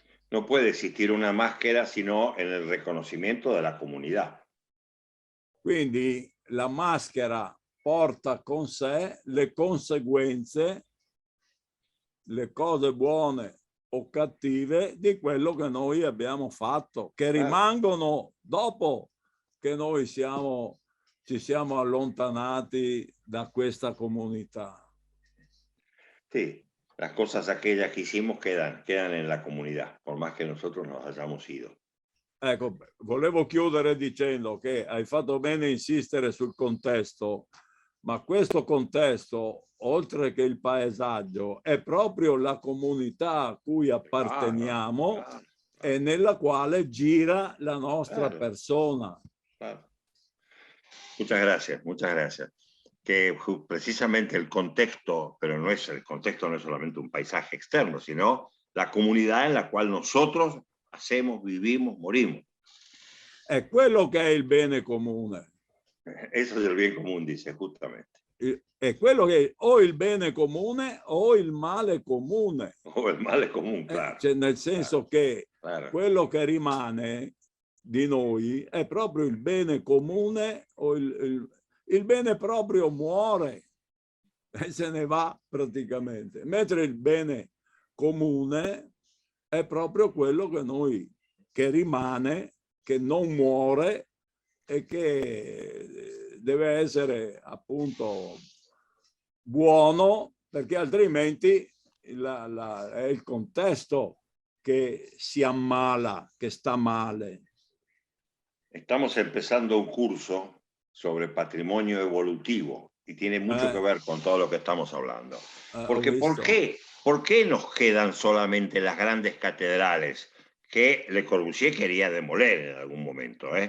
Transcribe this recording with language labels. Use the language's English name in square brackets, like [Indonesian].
[Spanish] No puede existir una máscara sino en el reconocimiento de la comunidad. [Italian] Quindi la maschera porta con sé le conseguenze, le cose buone o cattive di quello che noi abbiamo fatto, che rimangono dopo che noi ci siamo allontanati da questa comunità. [Spanish] Sí, las cosas aquellas que hicimos quedan en la comunidad, por más que nosotros nos hayamos ido. [Italian] Ecco, volevo chiudere dicendo che hai fatto bene a insistere sul contesto, ma questo contesto, oltre che il paesaggio, è proprio la comunità a cui apparteniamo e nella quale gira la nostra persona. [Spanish] Muchas gracias, muchas gracias. Que precisamente el contexto, pero no es el contexto, no es solamente un paisaje externo, sino la comunidad en la cual nosotros hacemos, vivimos, morimos. [Italian] È quello che è il bene comune. [Spanish] Eso es el bien común, dice, justamente. [Italian] È quello che è o il bene comune o il male comune. O il male comune, [Spanish] claro. [Italian] Cioè, nel senso che [Spanish] claro. [Italian] Quello che rimane di noi è proprio il bene comune, o il bene proprio muore. e se ne va praticamente. Mentre il bene comune è proprio quello che rimane, che non muore e che deve essere appunto buono, perché altrimenti è il contesto che si ammala, che sta male. [Spanish] Estamos empezando un curso sobre patrimonio evolutivo y tiene mucho que ver con todo lo que estamos hablando. Porque ¿por qué nos quedan solamente las grandes catedrales que Le Corbusier quería demoler en algún momento?